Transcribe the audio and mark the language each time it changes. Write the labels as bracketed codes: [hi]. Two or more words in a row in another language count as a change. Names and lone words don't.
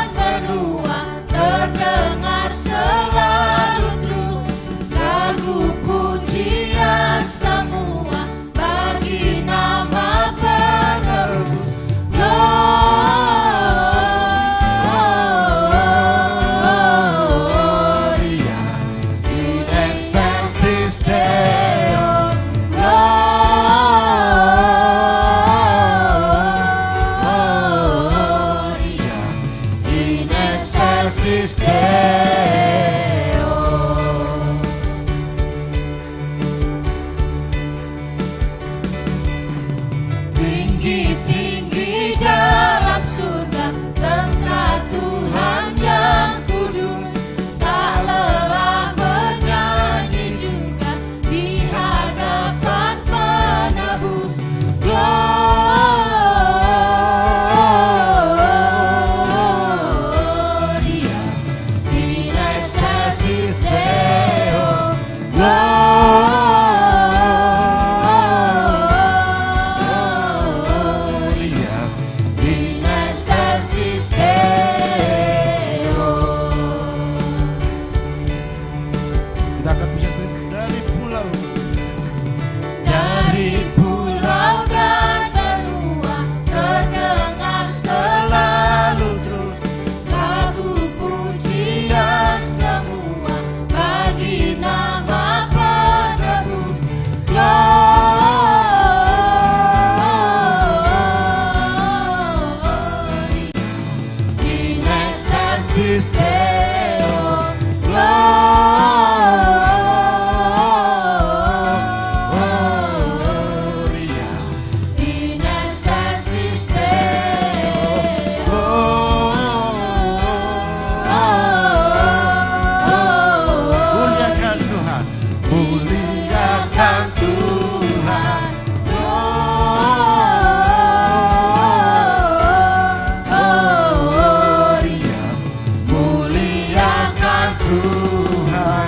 [id] benua terdengar selalu terus lagu pujian semua bagi nama penebus. [la] Gloria in excelsis Deo. Gloria in excelsis Deo. [id] Tinggi-tinggi dalam surga tentara Tuhan yang kudus, tak lelah menyanyi juga di hadapan penebus. [la] Gloria in excelsis Deo. Gloria in excelsis Deo. [id] Kita akan pujian dari pulau. Dari pulau dan benua terdengar selalu terus lagu pujian semua bagi nama penebus. [la] Gloria in excelsis Deo. Gloria in excelsis Deo. [id] Muliakan Tuhan. Muliakan Tuhan. Gloria muliakan Tuhan.